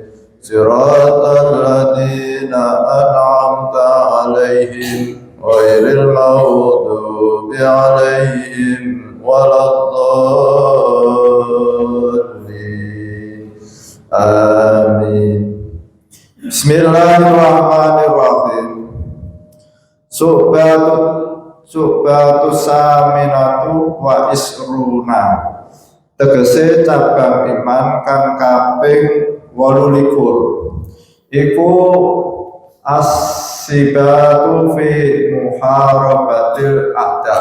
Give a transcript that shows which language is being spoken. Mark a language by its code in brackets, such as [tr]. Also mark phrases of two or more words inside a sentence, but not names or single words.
[ar] صراط الذين أنعمت عليهم غير المغضوب عليهم ولا الضالين. آمين. بسم الله الرحمن الرحيم. شعبة ثامنة وعشرون. [jv] Tegese cabang iman kang kaping 28. [ar] Iku الثبات في محاربة الأعداء.